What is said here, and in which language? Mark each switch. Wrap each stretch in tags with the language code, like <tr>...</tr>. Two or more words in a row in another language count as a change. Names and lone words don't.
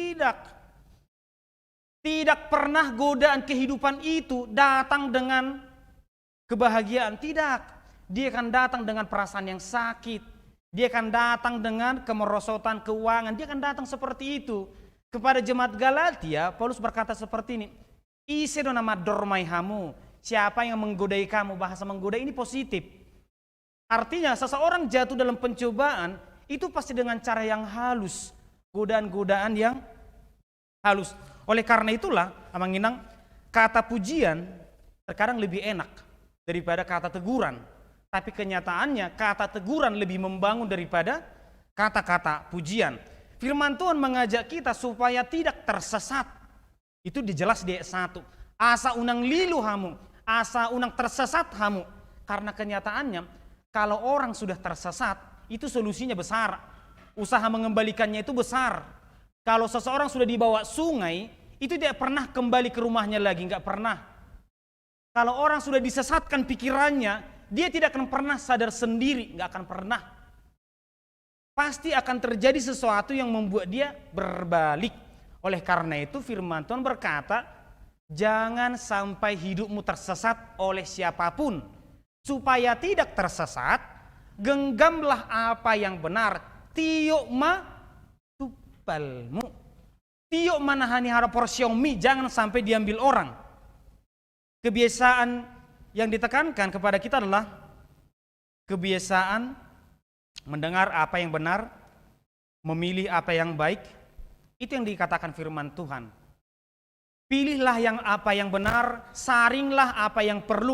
<id>Tidak pernah godaan kehidupan itu datang dengan kebahagiaan. Tidak. Dia akan datang dengan perasaan yang sakit. Dia akan datang dengan kemerosotan keuangan. Dia akan datang seperti itu. Kepada jemaat Galatia, Paulus berkata seperti ini.</id> <bbc>Ise do nama dormai hamu.</bbc> <id>Siapa yang menggodai kamu? Bahasa menggodai ini positif. Artinya seseorang jatuh dalam pencobaan, itu pasti dengan cara yang halus. Godaan-godaan yang halus. Oleh karena itulah,</id> <bbc>amang inang,</bbc> <id>kata pujian terkadang lebih enak daripada kata teguran. Tapi kenyataannya kata teguran lebih membangun daripada kata-kata pujian. Firman Tuhan mengajak kita supaya tidak tersesat. Itu dijelas di ayat 1.</id> <bbc>Asa unang lilu hamu, asa unang tersesat hamu.</bbc> <id>Karena kenyataannya kalau orang sudah tersesat, itu solusinya besar. Usaha mengembalikannya itu besar. Kalau seseorang sudah dibawa sungai, itu tidak pernah kembali ke rumahnya lagi, nggak pernah. Kalau orang sudah disesatkan pikirannya, dia tidak akan pernah sadar sendiri, nggak akan pernah. Pasti akan terjadi sesuatu yang membuat dia berbalik. Oleh karena itu firman Tuhan berkata, jangan sampai hidupmu tersesat oleh siapapun. Supaya tidak tersesat, genggamlah apa yang benar.</id> <bbc>Tiyok ma tupalmu. Tiyok manahani hara porsiomi,</bbc> <id>jangan sampai diambil orang. Kebiasaan yang ditekankan kepada kita adalah kebiasaan mendengar apa yang benar, memilih apa yang baik. Itu yang dikatakan firman Tuhan. Pilihlah apa yang benar, saringlah apa yang perlu.</id>